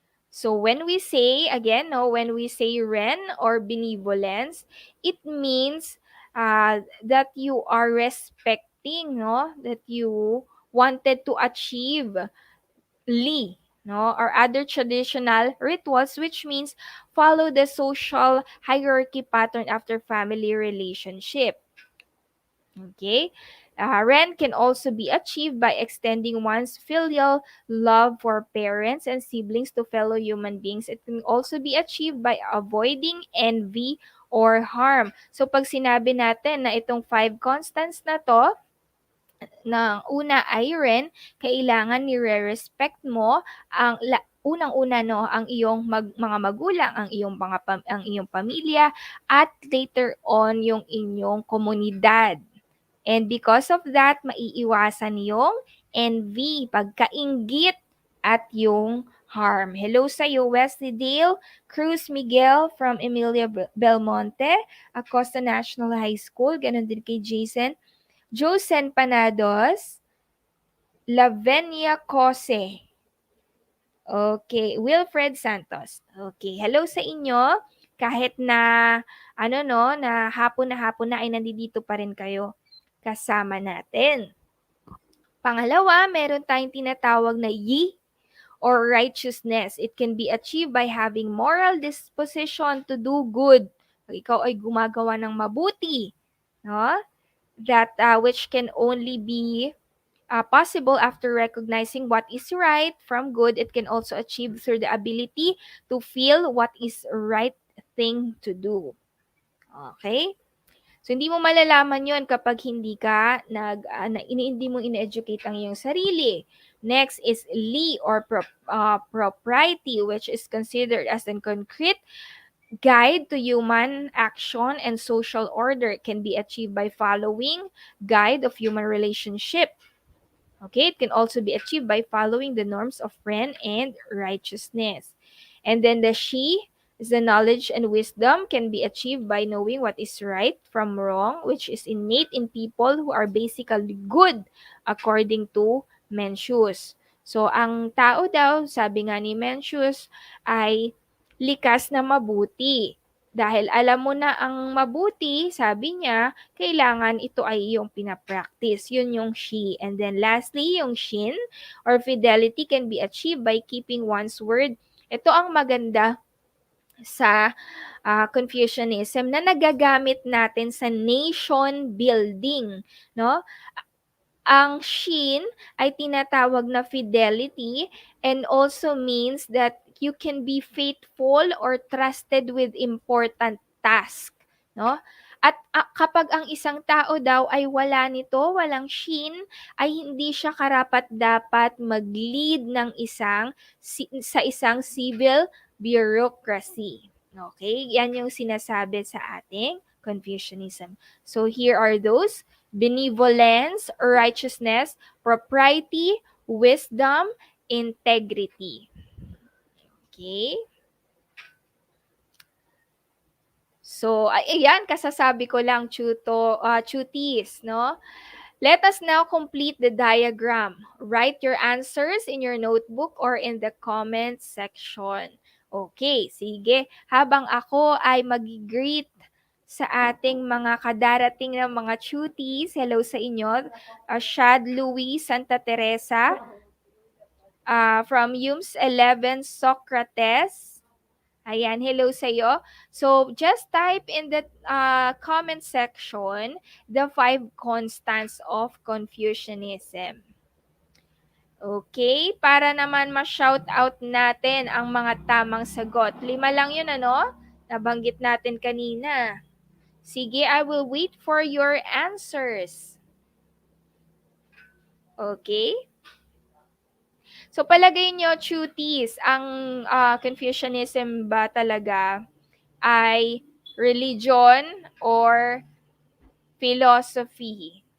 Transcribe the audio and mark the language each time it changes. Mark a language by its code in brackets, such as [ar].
[en] So when we say, again, no, when we say Ren or benevolence, it means that you are respecting, no, that you wanted to achieve Li, no, or other traditional rituals, which means follow the social hierarchy pattern after family relationship. Okay? Ren can also be achieved by extending one's filial love for parents and siblings to fellow human beings. It can also be achieved by avoiding envy or harm. [tl] So pag sinabi natin na itong 5 constants na to, ng una ay Ren, kailangan nire-respect mo ang unang-una no ang iyong mga magulang, ang iyong pamilya, at later on yung inyong komunidad. [en] And because of that, [tl] maiiwasan yung envy, pagkainggit, at yung harm. Hello sa iyo, Wesley Dale, Cruz Miguel from Emilia Belmonte, Acosta National High School, ganun din kay Jason. Josen Panados, Lavenia Cose. Okay, Wilfred Santos. Okay, hello sa inyo. Kahit na na hapon na ay nandito pa rin kayo kasama natin. Pangalawa, meron tayong tinatawag na Yi or righteousness. [en] It can be achieved by having moral disposition to do good. [tl] Pag ikaw ay gumagawa ng mabuti, no? [en] That which can only be possible after recognizing what is right from good. It can also achieve through the ability to feel what is right thing to do. Okay? [tl] So, hindi mo malalaman yon kapag hindi ka hindi mo ine-educate ang iyong sarili. [en] Next is Li or propriety, which is considered as a concrete guide to human action and social order. It can be achieved by following guide of human relationship. Okay, it can also be achieved by following the norms of Ren and righteousness. And then the Shi is the knowledge and wisdom can be achieved by knowing what is right from wrong, which is innate in people who are basically good according to Mencius. [tl] So, ang tao daw, sabi nga ni Mencius, ay likas na mabuti. Dahil alam mo na ang mabuti, sabi niya, kailangan ito ay iyong pinapractice. Yun yung Shi. [en] And then lastly, yung Shin or fidelity can be achieved by keeping one's word. [tl] Ito ang maganda sa Confucianism na nagagamit natin sa nation building, no? Ang Shin ay tinatawag na [en] fidelity and also means that you can be faithful or trusted with important task, no? [tl] At kapag ang isang tao daw ay wala nito, walang Shin, ay hindi siya karapat-dapat mag-lead ng sa isang civil bureaucracy. Okay? Yan yung sinasabi sa ating Confucianism. [en] So here are those: benevolence, righteousness, propriety, wisdom, integrity. Okay? [tl] So, ayan, kasasabi ko lang, chuties, no? [en] Let us now complete the diagram. Write your answers in your notebook or in the comment section. [tl] Okay, sige. Habang ako ay mag-greet sa ating mga kadarating na mga chuties, hello sa inyo. Shad Louis Santa Teresa from UMS 11 Socrates. Ayan, hello sa iyo. [en] So, just type in the comment section the 5 constants of Confucianism. [tl] Okay, para naman ma-shout out natin ang mga tamang sagot. 5 lang yun, ano? Nabanggit natin kanina. [en] Sige, I will wait for your answers. [tl] Okay? So, palagay nyo, chuties, ang Confucianism ba talaga ay religion or philosophy?